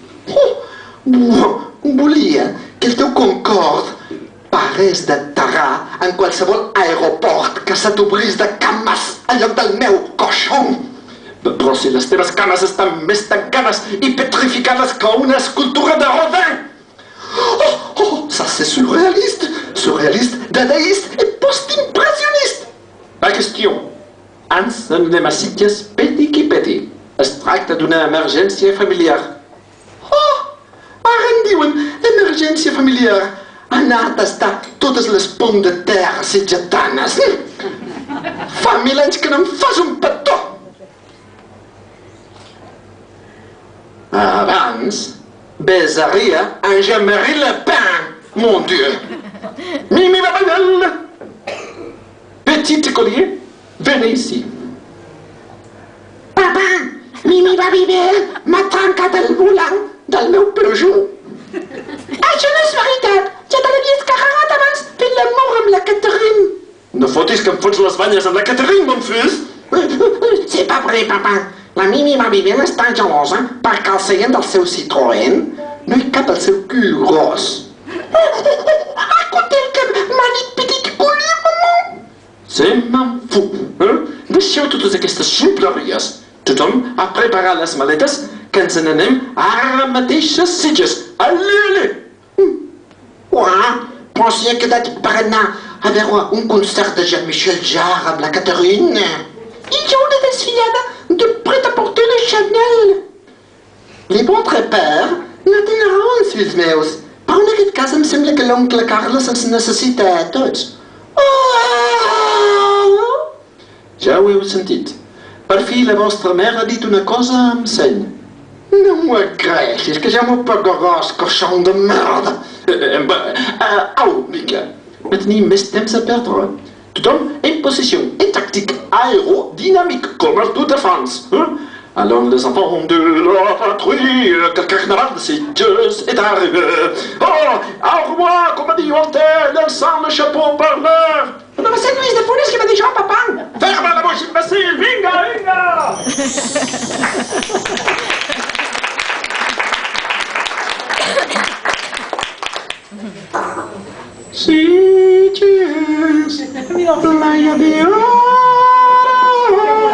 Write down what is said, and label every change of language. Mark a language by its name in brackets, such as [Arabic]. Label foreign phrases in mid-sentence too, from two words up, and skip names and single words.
[Catalan] Volia que el teu Concorde parés d'aterrar en qualsevol aeroport que se t'obrís de cames en lloc del meu coixon. Però si les teves cames estan més tancades i petrificades que una escultura de Rodin. [French] Ça c'est surréaliste, dadaïste et post-impressionniste. [Catalan] Pas qüestió. Ens anem a Sitges peti qui peti. Es tracta d'una emergència familiar. Ara en diuen emergència familiar. Anar a tastar totes les ponts de terra sitgetanes. Fa 1000 anys que no em fas un petó. Abans, besaria en Jean-Marie Le Pen, [French] mon Dieu. [Catalan] Mimi Babadelle. [French] Petit écolier, venez ici. [Catalan] Papa, Mimi mami bé m'ha trencat el volant del meu Peugeot. Això no és veritat. Ja te l'havies carregat abans fent l'amor amb la Catherine. No fotis que em fots les banyes amb la Catherine, [French] mon fils. C'est pas vrai, papa. [Catalan] La Mimi Mabibel està gelosa perquè al seient del seu Citroën no hi cap el seu cul gros. [French] Écoutez [Catalan] que m'ha dit [French] petit collier, maman. [Catalan] Se me'n fot. Deixeu totes aquestes ximpleries. Tothom ha preparat les maletes que ens n'anem ara mateix a Sitges. Allez! Ouais, però s'hi ha quedat per anar a veure un concert de Jean-Michel Jarre amb la Catherine. I jo una desfilada de prêt-à-porter de Chanel. [French] Les bons [Catalan] trepers no tenen raons, fills meus. Però en aquest cas em sembla que l'oncle Carles ens necessita a tots. Ja ho heu sentit. Per fi la vostra mare ha dit una cosa amb seny. No m'ho agraeixis, que ja m'ho pagaràs, [French] cochon de [Catalan] merda. Au, vinga. No tenim més temps a perdre. [French] Tothom en position et tactique aérodynamique comme le Tour de France. Allons les enfants de la patrie, que le carnaval de Sitges est arrivé. Oh, au revoir, comme a dit Voltaire, llançant le chapeau par l'air. [Catalan] No va ser Lluís de Funes que va dir això, papa. [French] Ferma la bouche, imbécile, [Catalan] vinga, vinga! Sitges, [Spanish] playa de oro.